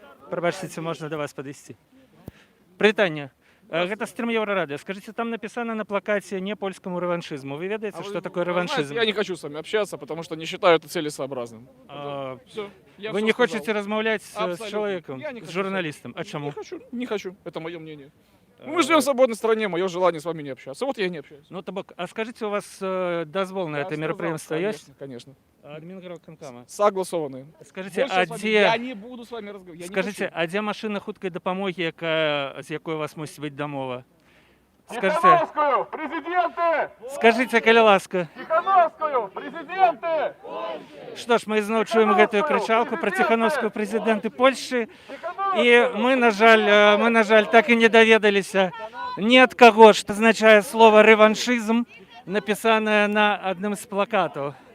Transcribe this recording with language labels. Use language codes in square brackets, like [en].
[be] Пробачьте, ці можна до вас подойти? Прывітанне. Гэта стрым Еўрарады. [ru] Скажите, там написано на плакате не польскому реваншизму. Вы ведаете, что такое реваншизм? Я не хочу с вами общаться, потому что не считаю это целесообразным. Все, вы не хотите размовлять с человеком, с журналистом? А чему? Не хочу. Это мое мнение. Мы живем в свободной стране, мое желание с вами не общаться. Вот я и не общаюсь. Ну, табак, а скажите, у вас дозвол на это мероприятие есть? Конечно. [be] Адмінграўканкама. [ru] Согласованные. Скажите, Я не буду с вами разговаривать. Скажите, а где [be] машина хуткай дапамогі, з якой у вас мусіць быць дамова? [ru] Тихановскую, президенты! [be] Скажите, калі ласка. [ru] Тихановскую, президенты! [be] Што ж, мы зноў чуем гэтую крычалку пра ціхановскую прэзідэнты Польшчы. І мы, на жаль, так і не даведаліся ні ад каго, што азначае слова рэваншызм, напісанае на адным з плакатаў.